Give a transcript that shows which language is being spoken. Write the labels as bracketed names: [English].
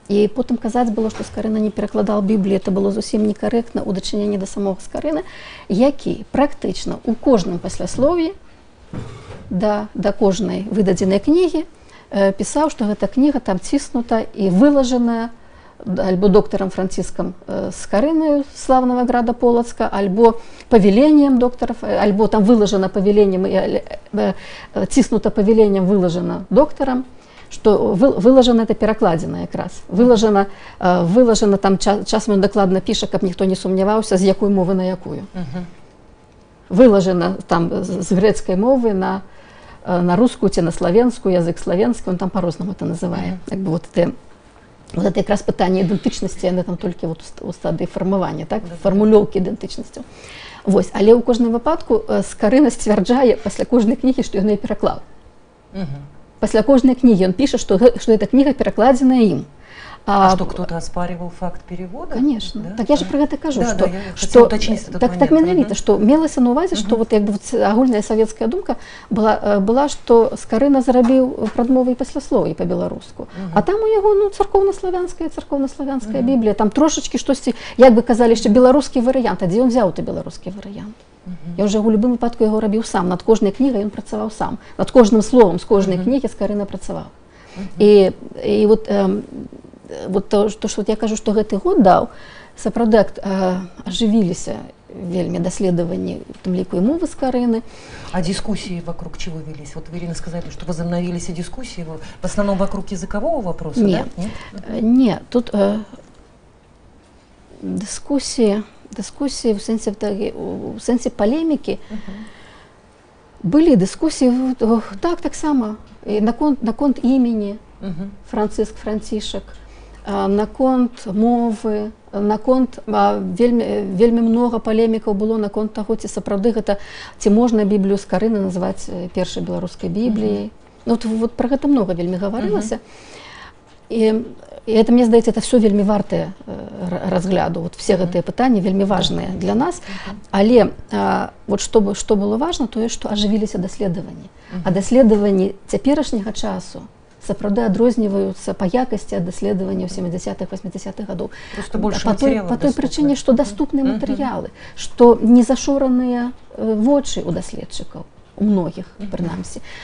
[Belarusian] І потым казаць было, што скарына не перакладаў Біблію, это было зусім некарэктна ў дачыненні да самога скарыны, які практычна ў кожным пасляслоўі да кожнай выдадзенай кнігі пісаў, што гэта кніга там ціснута і вылажаная альбо доктором Франциском Скарыною славного града Полоцка, альбо павелением докторов, альбо там выложено павелением, ціснуто павелением, выложено доктором, что выложено это перакладзена якраз. Выложено там, часам ён дакладна піша, каб ніхто не сумняваўся, з якой мовы на якую. Выложено там з грецкай мовы на рускую ці на славенскую, язык славенскі, он там по-рознаму это называе. Як бы вот это якраз пытанне ідэнтычнасці, яны там толькі вот у стадыі фармавання, так, фармулёўкі ідэнтычнасцяў. Вось, але ў кожным выпадку Скарына сцвярджае пасля кожнай кнігі, што ён яе пераклаў. Пасля кожнай кнігі ён піша, што эта кніга перакладзеная ім. [Russian] А что, кто-то оспаривал факт перевода? Конечно. Да? Так я же про это кажу, да, что, да, что [Belarusian] так менавіта, что мелася на увазе, что вот як бы агульная савецкая думка была, что Скарына зрабіў прадмовы і пасляслоўі па-беларуску. А там у яго царкоўна-славянская Біблія, там трошачкі штосьці, як бы казалі, што беларускі варыянт, а дзе ён взяў ты беларускі варыянт? Я ўжо ў любым выпадку яго рабіў сам, над кожнай кнігай ён працаваў сам, над кожным словам з кожнай кнігі Скарына працаваў. І вот то, что я кажу, что гэты год даў, сапраўды ажывіліся вельмі даследаванні, в том ліку і мовы Скарыны. [Russian] А дискуссии вокруг чего велись? Вот вы, Ирина, сказали, что возобновились и дискуссии в основном вокруг языкового вопроса, нет, да? Нет, тут дискуссии в сенсе полемики, были дискуссии, [Belarusian] так само, и наконт імені Францішак, наконт мовы, наконт вельмі много палемікаў было наконт таго, ці сапраўды гэта, ці можна Біблію Скарыны называць першай беларускай Бібліяй. Вот про гэта много вельмі гаварылася. І это, мне здаецца, это все вельмі вартае разгляду. Вот все гэтыя пытанні вельмі важныя для нас. Але вот што было важна, тое, што ажывіліся даследаванні. А даследаванні цяперашняга часу сапраўды адрозніваюцца па якасці ад даследаванняў 70-х, 80-х гадоў. Па той прычыне, што даступныя матэрыялы, што не зашораныя вочы ў даследчыкаў, у многіх, прынамсі.